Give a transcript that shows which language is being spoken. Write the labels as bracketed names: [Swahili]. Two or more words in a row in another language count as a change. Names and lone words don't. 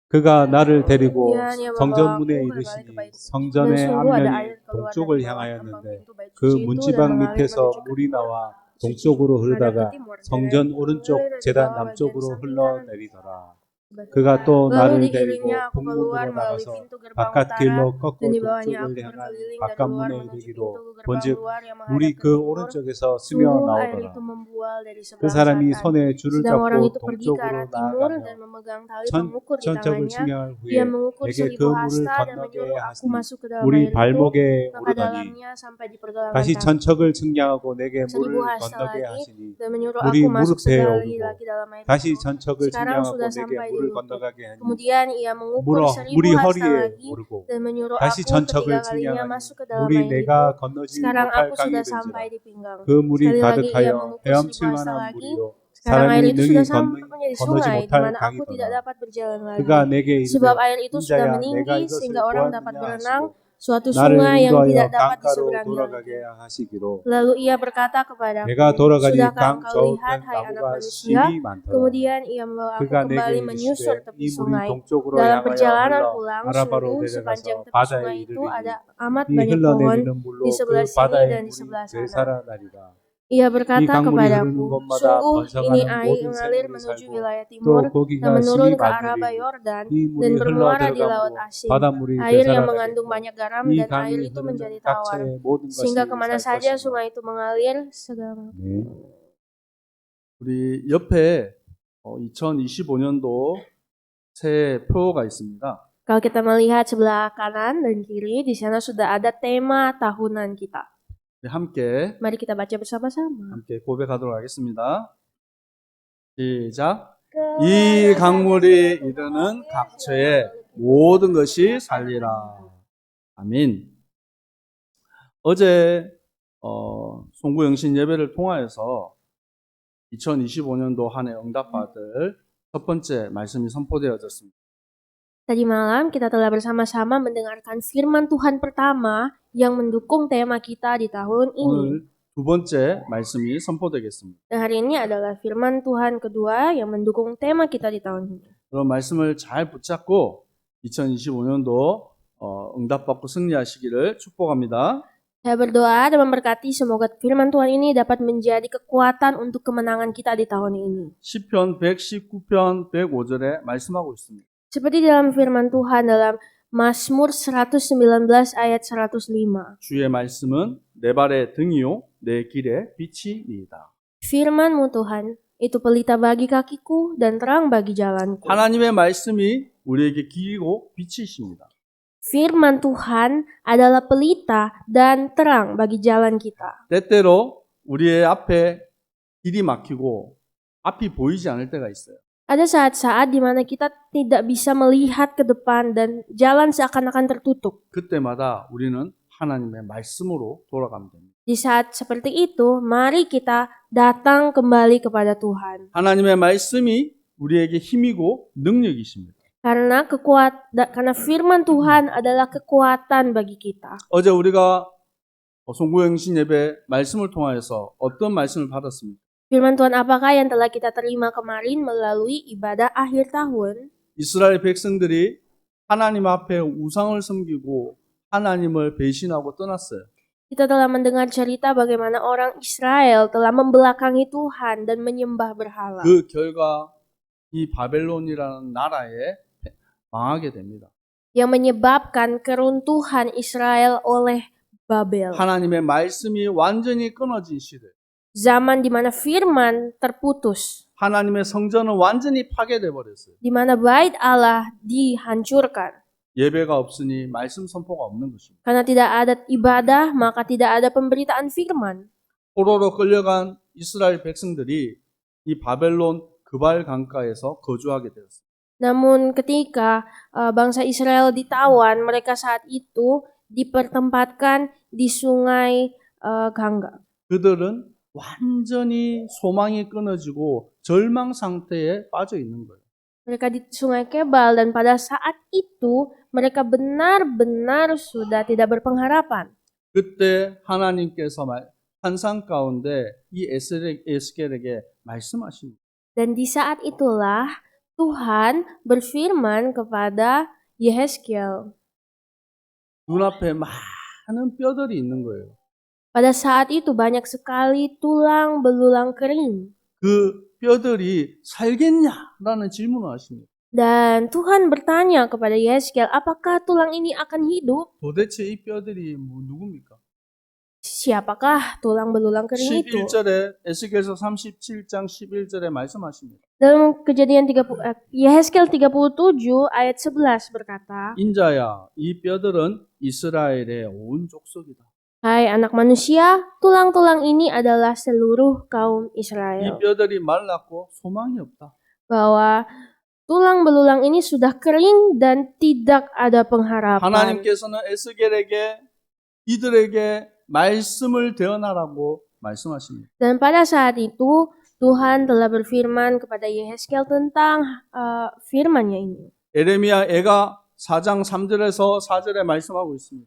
[Korean] 그가 나를 데리고 [Indonesian] Kemudian ia [Korean] 성전문에 [Indonesian] membawaku kembali ke [Korean] 이르시니 [Indonesian] bait suci. Dan [Korean] 성전의 [Indonesian] sungguh ada [Korean] 앞면이 [Indonesian] air keluar dari [Korean] 동쪽을 [Indonesian] bawah gerbang [Korean] 향하였는데 [Indonesian] pintu bait [Korean] 그 [Indonesian] suci itu dan [Korean] 문지방 [Indonesian] mengalir [Korean] 밑에서 [Indonesian] menuju ke [Korean] 물이 [Indonesian] timur [Korean] 나와 [Indonesian] suci [Korean] 동쪽으로 [Indonesian] menghadap ke [Korean] 흐르다가 [Indonesian] timur dan [Korean] 성전 [Indonesian] mengalir [Korean] 오른쪽 [Indonesian] dari [Korean] 제단 [Indonesian] bawah bagian [Korean] 남쪽으로 [Indonesian] samping kanan [Korean] 흘러내리더라. [Indonesian] sebelah [Korean] 그가 [Indonesian] kiri. [Korean] 또 [Indonesian] Lalu [Korean] 나를 [Indonesian] digiringnya [Korean] 데리고 [Indonesian] aku keluar [Korean] 북문으로 [Indonesian] melalui [Korean] 나가서 [Indonesian] pintu gerbang [Korean] 바깥 [Indonesian] utara [Korean] 길로 [Indonesian] dan [Korean] 꺾고 [Indonesian] di bawahnya [Korean] 동쪽을 [Indonesian] aku [Korean] 향한 [Indonesian] berkeliling dari luar [Korean] 바깥문에 [Indonesian] menuju pintu [Korean] 이르기로 [Indonesian] gerbang [Korean] 본즉 [Indonesian] luar yang [Korean] 물이 [Indonesian] menghadap ke [Korean] 그 [Indonesian] timur. [Korean] 오른쪽에서 스며 [Indonesian] Sungguh air itu [Korean] 나오더라. [Indonesian] membual dari [Korean] 그 [Indonesian] sebelah [Korean] 사람이 [Indonesian] selatan. [Korean] 손에 줄을 [Indonesian] Sedang orang [Korean] 잡고 [Indonesian] itu pergi ke arah [Korean] 동쪽으로 [Indonesian] timur [Korean] 나아가며 [Indonesian] dan memegang tali pengukur di [Korean] 천적을 [Indonesian] tangannya. [Korean] 측량할 [Indonesian] Ia [Korean] 후에 [Indonesian] mengukur [Korean] 내게 그 [Indonesian] 1000 [Korean] 물을 [Indonesian] hasta dan [Korean] 건너게 [Indonesian] menyuruh aku [Korean] 하시니 [Indonesian] masuk ke dalam [Korean] 물이 [Indonesian] air itu, [Korean] 발목에 [Indonesian] maka [Korean] 오르더니 [Indonesian] dalamnya sampai di pergelangan [Korean] 다시 [Indonesian] kaki. [Korean] 천척을 측량하고 내게 [Indonesian] 1000 [Korean] 물을 [Indonesian] hasta [Korean] 건너게 [Indonesian] lagi [Korean] 하시니 [Indonesian] dan menyuruh [Korean] 물이 [Indonesian] aku masuk [Korean] 무릎에 [Indonesian] sekali [Korean] 오르고 [Indonesian] lagi dalam air [Korean] 다시 [Indonesian] itu. [Korean] 천척을 [Indonesian] Sekarang [Korean] 측량하고 [Indonesian] sudah [Korean] 내게 [Indonesian] sampai di [Korean] 물을 [Indonesian] lutut. [Korean] 건너가게 하니 [Indonesian] Kemudian ia mengukur 1000 [Korean] 물이 [Indonesian] hasta [Korean] 허리에 [Indonesian] lagi [Korean] 오르고 [Indonesian] dan menyuruh [Korean] 다시 [Indonesian] aku [Korean] 천척을 [Indonesian] ketiga kalinya [Korean] 측량하니 [Indonesian] masuk ke dalam [Korean] 물이 [Indonesian] air itu. [Korean] 내가 건너지 [Indonesian] Sekarang [Korean] 못할 [Indonesian] aku [Korean] 강이 [Indonesian] sudah [Korean] 된지라 [Indonesian] sampai di pinggang. [Korean] 그 물이 [Indonesian] Sekali lagi ia [Korean] 가득하여 [Indonesian] mengukur 1000 [Korean] 헤엄칠 [Indonesian] hasta [Korean] 만한 [Indonesian] lagi. [Korean] 물이요 [Indonesian] Sekarang air [Korean] 사람이 [Indonesian] itu [Korean] 능히 [Indonesian] sudah sampai menjadi [Korean] 건너지 [Indonesian] sungai di [Korean] 못할 [Indonesian] mana aku tidak [Korean] 강이더라. [Indonesian] dapat berjalan lagi. [Korean] 그가 내게 [Indonesian] Sebab [Korean] 이르되 [Indonesian] air itu sudah [Korean] 인자야 내가 [Indonesian] meninggi [Korean] 이것을 [Indonesian] sehingga orang dapat [Korean] 보았느냐 [Indonesian] berenang, [Korean] 하시고 [Indonesian] suatu [Korean] 나를 [Indonesian] sungai yang [Korean] 인도하여 [Indonesian] tidak dapat [Korean] 강가로 [Indonesian] diseberangi lagi. [Korean] 돌아가게 하시기로 [Indonesian] Lalu ia berkata kepadaku, [Korean] 내가 돌아가니 [Indonesian] sudahkah [Korean] 강 [Indonesian] engkau lihat, [Korean] 저우편 [Indonesian] hai anak [Korean] 나무가 [Indonesian] manusia? [Korean] 심이 많더라. [Indonesian] Kemudian ia membawa aku [Korean] 그가 [Indonesian] kembali [Korean] 내게 [Indonesian] menyusur [Korean] 이르시되 [Indonesian] tepi [Korean] 이 물이 [Indonesian] sungai. [Korean] 동쪽으로 [Indonesian] Dalam [Korean] 향하여 [Indonesian] perjalanan [Korean] 흘러 [Indonesian] pulang, [Korean] 아라바로 [Indonesian] sungguh sepanjang [Korean] 내려가서 [Indonesian] tepi [Korean] 바다에 [Indonesian] sungai itu [Korean] 이르리니 [Indonesian] ada amat [Korean] 이 [Indonesian] banyak pohon [Korean] 흘러내리는 [Indonesian] di [Korean] 물로 [Indonesian] sebelah [Korean] 그 [Indonesian] sini [Korean] 바다의 [Indonesian] dan di [Korean] 물이 [Indonesian] sebelah sana. [Korean] 되살아나리라. [Indonesian] Ia [Korean] 이 [Indonesian] berkata [Korean] 강물이 흐르는 [Indonesian] kepadaku, [Korean] 곳마다 [Indonesian] sungguh ini [Korean] 번성하는 [Indonesian] air [Korean] 모든 [Indonesian] mengalir [Korean] 생물이 [Indonesian] menuju [Korean] 살고 [Indonesian] wilayah [Korean] 또 [Indonesian] timur dan [Korean] 고기가 [Indonesian] menurun [Korean] 심히 [Indonesian] ke Araba [Korean] 많으리니 [Indonesian] Yordan [Korean] 이 [Indonesian] dan [Korean] 물이 흘러 [Indonesian] bermuara di Laut [Korean] 들어감으로 [Indonesian] Asin. [Korean] 바닷물이 [Indonesian] Air yang mengandung [Korean] 되살아나겠고 [Indonesian] banyak garam [Korean] 이 [Indonesian] dan air [Korean] 강이 [Indonesian] itu menjadi [Korean] 흐르는 [Indonesian] tawar. [Korean] 각처의 모든 [Indonesian] Sehingga [Korean] 것이 [Indonesian] kemana [Korean] 살 [Indonesian] saja [Korean] 것이며 [Indonesian] sungai itu mengalir, segala. [Korean] 네. 우리 옆에 2025년도 새해 표가 있습니다. [Indonesian] Kalau kita melihat sebelah kanan dan kiri, di sana sudah ada tema tahunan kita. [Korean] 우리 함께 [Indonesian] Mari kita baca bersama-sama. [Korean] 고백하도록 하겠습니다. 시작. 이 강물이 이르는 각처에 모든 것이 살리라. 아멘. 어제 송구영신 예배를 통하여서 2025년도 한 해 응답받을 첫 번째 말씀이 선포되어졌습니다. [Indonesian] Tadi malam kita telah bersama-sama mendengarkan firman Tuhan pertama yang mendukung tema kita di tahun ini. [Korean] 오늘 두 번째 말씀이 선포되겠습니다. [Indonesian] Dan hari ini adalah firman Tuhan kedua yang mendukung tema kita di tahun ini. [Korean] 그런 말씀을 잘 붙잡고 2025년도 응답받고 승리하시기를 축복합니다. [Indonesian] Saya berdoa dan memberkati semoga firman Tuhan ini dapat menjadi kekuatan untuk kemenangan kita di tahun ini. [Korean] 시편 119편 105절에 말씀하고 있습니다. [Indonesian] Seperti dalam firman Tuhan dalam Mazmur 119 ayat 105. [Korean] 주의 말씀은 내 발의 등이요 내 길의 빛이니이다. [Indonesian] Firman-Mu Tuhan, itu pelita bagi kakiku dan terang bagi jalanku. [Korean] 하나님의 말씀이 우리에게 길이고 빛이십니다. [Indonesian] Firman Tuhan adalah pelita dan terang bagi jalan kita. [Korean] 때때로 우리의 앞에 길이 막히고 앞이 보이지 않을 때가 있어요. [Indonesian] Ada saat-saat di mana kita tidak bisa melihat ke depan dan jalan seakan-akan tertutup. [Korean] 그때마다 우리는 하나님의 말씀으로 돌아가면 됩니다. [Indonesian] Di saat seperti itu, mari kita datang kembali kepada Tuhan. [Korean] 하나님의 말씀이 우리에게 힘이고 능력이십니다. [Indonesian] Karena firman Tuhan adalah kekuatan bagi kita. [Korean] 어제 우리가 송구영신 예배 말씀을 통하여서 어떤 말씀을 받았습니까? [Indonesian] Firman Tuhan apakah yang telah kita terima kemarin melalui ibadah akhir tahun? [Korean] 이스라엘 백성들이 하나님 앞에 우상을 섬기고 하나님을 배신하고 떠났어요. [Indonesian] Kita telah mendengar cerita bagaimana orang Israel telah membelakangi Tuhan dan menyembah berhala. [Korean] 그 결과 이 바벨론이라는 나라에 망하게 됩니다. [Indonesian] Yang menyebabkan keruntuhan Israel oleh Babel. [Korean] 하나님의 말씀이 완전히 끊어진 시대. [Indonesian] Zaman di mana firman terputus. [Korean] 하나님의 성전은 완전히 파괴돼 버렸어요. [Indonesian] Di mana bait Allah dihancurkan. [Korean] 예배가 없으니 말씀 선포가 없는 것입니다. [Indonesian] Karena tidak ada ibadah, maka tidak ada pemberitaan firman. [Korean] 포로로 끌려간 이스라엘 백성들이 이 바벨론 그발 강가에서 거주하게 되었습니다. [Indonesian] Namun ketika bangsa Israel ditawan, mereka saat itu dipertempatkan di sungai Gangga. [Korean] 그들은 완전히 소망이 끊어지고 절망 상태에 빠져 있는 거예요. [Indonesian] Mereka di sungai Kebal dan pada saat itu mereka benar-benar sudah tidak berpengharapan. [Korean] 그때 하나님께서 환상 가운데 이 에스겔에게 말씀하십니다. [Indonesian] Dan di saat itulah Tuhan berfirman kepada Yehezkiel. [Korean] 눈앞에 많은 뼈들이 있는 거예요. [Indonesian] Pada saat itu banyak sekali tulang belulang kering. [Korean] 그 뼈들이 살겠냐라는 질문을 하십니다. [Indonesian] Dan Tuhan bertanya kepada Yehezkiel, apakah tulang ini akan hidup? [Korean] 도대체 이 뼈들이 누굽니까? [Indonesian] Siapakah tulang belulang kering itu? [Korean] 11절에 에스겔서 37장 11절에 말씀하십니다. [Indonesian] Dalam Kejadian 30, Yehezkiel 37 ayat 11 berkata, [Korean] 인자야, 이 뼈들은 이스라엘의 온 족속이다. [Indonesian] Hai anak manusia, tulang-tulang ini adalah seluruh kaum [Korean] 이 [Indonesian] Israel. [Korean] 뼈들이 말랐고 소망이 없다. [Indonesian] Bahwa tulang belulang ini sudah kering dan tidak ada pengharapan. [Korean] 하나님께서는 에스겔에게 이들에게 말씀을 대언하라고 말씀하십니다. [Indonesian] Dan pada saat itu Tuhan telah berfirman kepada Yehezkiel tentang firman-Nya ini. [Korean] 에레미야 애가 4장 3절에서 4절에 말씀하고 있습니다.